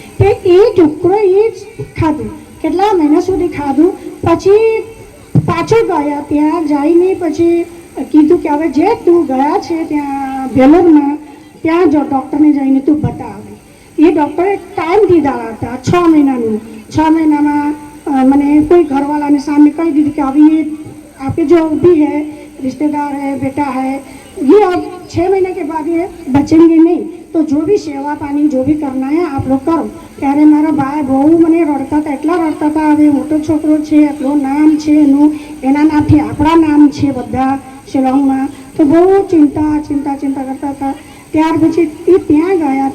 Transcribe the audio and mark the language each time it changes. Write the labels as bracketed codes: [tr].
[gu] તો એ ટુકડો એ જ ખાધું. કેટલા મહિના સુધી ખાધું. પછી પાછળ ગયા. ત્યાં જઈને પછી કીધું કે હવે જે તું ગયા છે ત્યાં વેલોરમાં, ત્યાં જો ડૉક્ટરને જઈને તું બતાવે. એ ડૉક્ટરે ટાઈમ દીધા હતા 6 મહિનાનું. [hi] 6 [gu] મહિનામાં મને કોઈ [hi] ઘરवाला सामने कह दी कि अभी ये आपके जो भी है रिश्तेदार है बेटा है ये अब 6 महीने के बाद ये बचेंगे नहीं, तो जो भी सेवा पानी जो भी करना है आप लोग करो. [gu] ત્યારે મારા ભાઈ બહુ મને રડતા હતા, એટલા રડતા હતા. હવે મોટો છોકરો છે, એટલું નામ છે એનું, એના નામથી આપણા નામ છે બધા શિલોંગમાં. તો બહુ ચિંતા કરતા હતા. ત્યાર પછી એ ત્યાં ગયા.